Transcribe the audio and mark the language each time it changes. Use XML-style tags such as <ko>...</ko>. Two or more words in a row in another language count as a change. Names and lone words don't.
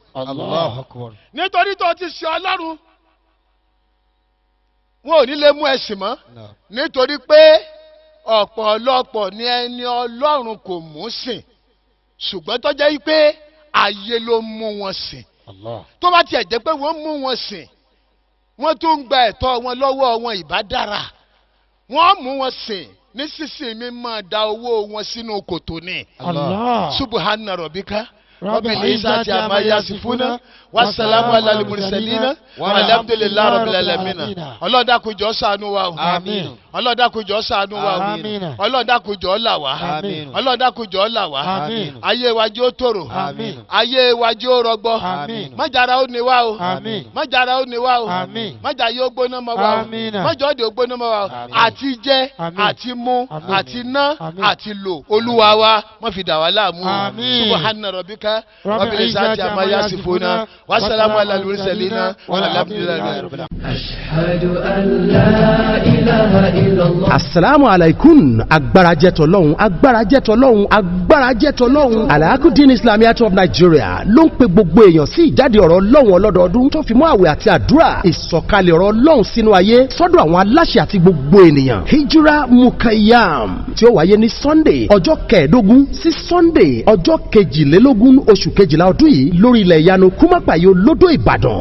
<yo>nítorí tó ti sin ọlọ́run wọn ò ní lè mú ẹ̀sìn mọ́ nítorí pé ọ̀pọ̀lọpọ̀ ni ẹni ọlọ́run kò mú sìn ṣùgbọ́n tó jẹ́ pé ayé ló mú wọn sìn tó bá tiẹ̀ jẹ́ pé wọ́n mú wọn sìn wọ́n tún ń gba ẹ̀tọ́ wọn lọ́wọ́ wọn ìbá dára wọ́n mú wọn sìn nísinsìnyí mi máa da owó wọn sínú kòtò ní.</yo> <ar>سبحان ربك رب العزة عما يصفون وسلام على المرسلين والحمد لله رب العالمين.</ar> <yo>Ọlọ́run dákun jọ̀ọ́ ṣàánú wa o. Àmín. Ọlọ́run dákun jọ̀ọ́ ṣàánú wa o. Àmín. Ọlọ́run dákun jọ̀ọ́ là wá. Àmín. Ọlọ́run dákun jọ̀ọ́ là wá. Àmín. Ayé wa jẹ́ ó tòrò. Àmín. Ayé wa jẹ́ ó rọgbọ. Àmín. Májàra ó ní wa o. Àmín. Májàra ó ní wa o. Àmín. Májà yóò gbóná mọ́ wa o. Àmín. Májà òde ó gbóná mọ́ wa o. Àmín. Àti jẹ, Àmín. àti mu, Àmín. àti ná, Àmín. àti lò. Olúwa wa má fi dà wá láàmú. Àmín.</yo> <ar>سبحان ربك رب العزة عما يصفون وسلام على المرسلين والحمد لله رب العالمين. أشهد أن لا إله إلا الله. السلام عليكم.</ar> <yo>Agbára jẹ́ t'Ọlọ́run, agbára jẹ́ t'Ọlọ́run, agbára jẹ́ t'Ọlọ́run. Al-Hakudeen Islamiyat of Nigeria ló ń pe gbogbo èèyàn sí ìjáde ọ̀rọ̀ Ọlọ́run ọlọ́dọọdún tó fi mọ́ àwẹ̀ àti àdúrà. Ìsọ̀kalẹ̀ ọ̀rọ̀ Ọlọ́run sínú ayé sọ́dọ̀ àwọn aláṣẹ àti gbogbo ènìyàn. Hijra Mukayyam tí ó wáyé ní Sunday ọjọ́ 15 sí Sunday ọjọ́ 22 oṣù kejìlá ọdún yìí lórí ilẹ̀ ìyanu Kúmápàyé Olódò Ìbàdàn.</yo>